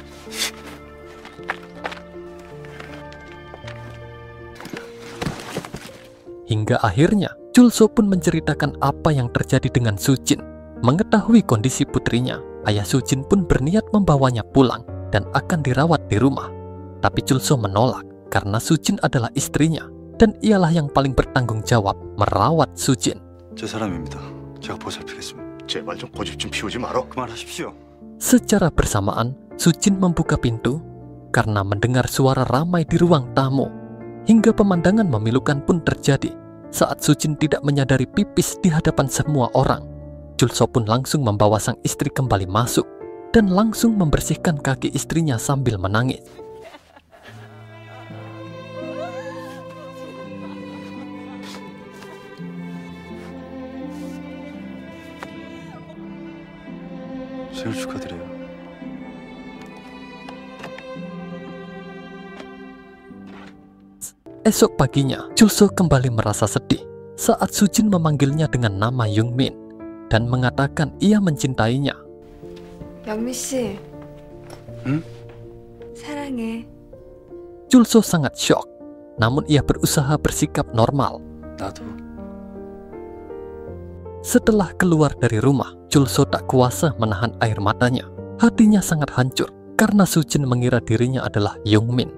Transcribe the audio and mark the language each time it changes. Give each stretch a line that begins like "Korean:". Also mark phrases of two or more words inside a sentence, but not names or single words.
Indonesian: Hingga akhirnya, Chulso pun menceritakan apa yang terjadi dengan Sujin. Mengetahui kondisi putrinya, ayah Sujin pun berniat membawanya pulang dan akan dirawat di rumah. Tapi Chulso menolak karena Sujin adalah istrinya dan ialah yang paling bertanggung jawab merawat Sujin.
Korean: 제 사람입니다. 제가 보살피겠습니다. 제발 좀 고집 좀 피우지 마라. 그만하십시오.
Indonesian: Secara bersamaan, Sujin membuka pintu karena mendengar suara ramai di ruang tamu. hingga pemandangan memilukan pun terjadi saat Sujin tidak menyadari pipis di hadapan semua orang. Julso pun langsung membawa sang istri kembali masuk dan langsung membersihkan kaki istrinya sambil menangis.
Korean: 생일 축하드려요.
Indonesian: Esok paginya, Julso kembali merasa sedih saat Sujin memanggilnya dengan nama Youngmin dan mengatakan ia mencintainya.
Korean: 영민 씨. 응? 사랑해.
Indonesian: Julso sangat syok, namun ia berusaha bersikap normal.
Korean: 나도.
Indonesian: Setelah keluar dari rumah, Julso tak kuasa menahan air matanya. Hatinya sangat hancur karena Sujin mengira dirinya adalah Youngmin.